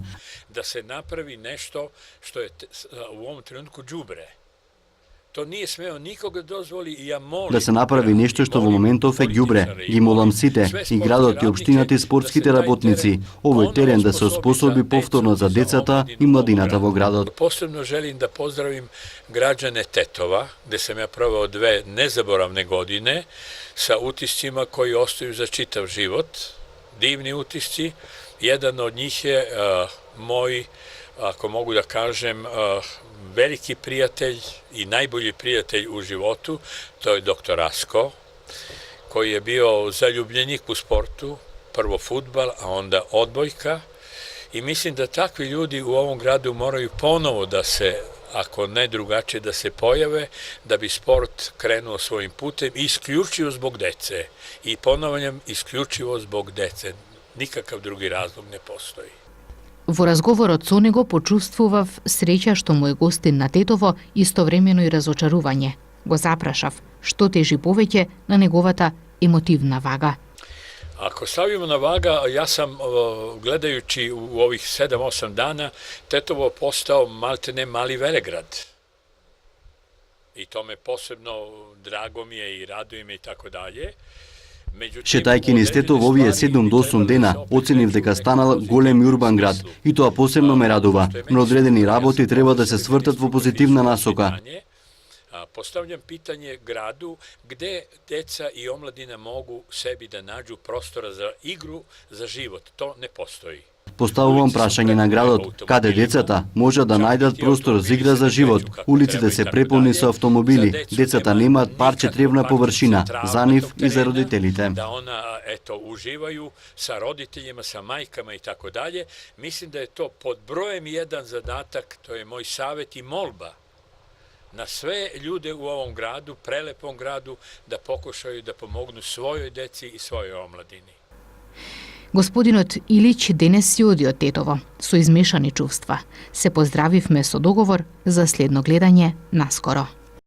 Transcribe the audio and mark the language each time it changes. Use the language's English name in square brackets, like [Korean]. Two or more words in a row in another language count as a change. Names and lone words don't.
[Serbian] Да се направи нешто што е у овом тренутку џубре. [Macedonian] Да се направи нешто што во моментов е ѓубре. Ги молам сите, и градот, и општината, и спортските работници, овој терен да се оспособи повторно за децата и младината во градот. [Serbian] Посебно желим да поздравим граđane Tetova, gde sam ja proveo 2 nezaboravne godine sa utiscima koji ostaju za čitav život, divni utisci. Jedan od njih je moj, ako mogu da kažem, veliki prijatelj i najbolji prijatelj u životu, to je dr. Rasko, koji je bio zaljubljenik u sportu, prvo fudbal, a onda odbojka. I mislim da takvi ljudi u ovom gradu moraju ponovo da se, ako ne drugačije, da se pojave, da bi sport krenuo svojim putem, isključivo zbog dece. I ponavljam, isključivo zbog dece. Nikakav drugi razlog ne postoji. [Macedonian] Во разговорот со него почувствував среќа што му е гостин на Тетово, истовремено и разочарување. Го запрашав што тежи повеќе на неговата емотивна вага. [Serbian] Ako stavimo na vaga, ja sam, gledajući u ovih 7-8 dana, Tetovo postao maltene mali Velegrad. I to me posebno drago mi je i raduje me i tako dalje. [Macedonian] Шетајќи низ Тетово во овие 7 до 8 дена, оценив дека станал голем и урбан град, и тоа посебно ме радува, но одредени работи треба да се свртат во позитивна насока. [Serbian] Postavljam pitanje gradu gde deca i omladina mogu sebi da nađu prostora za igru, za život. To ne postoji. [Macedonian] Поставувам прашање на градот, каде децата може да најдат простор за игра за живот. Улиците се преполни со автомобили, децата немаат парче тревна површина за нив и за родителите. [Serbian] Да она уживају sa roditeljima, sa majkama i tako dalje. Mislim da je to pod brojem 1 zadatak, to je moj savet i molba na sve ljude u ovom gradu, prelepom gradu, da pokušaju da pomognu svojoj deci i svojoj omladini. [Macedonian] Господинот Илич денес си оди од Тетово со измешани чувства. Се поздравивме со договор за следно гледање наскоро.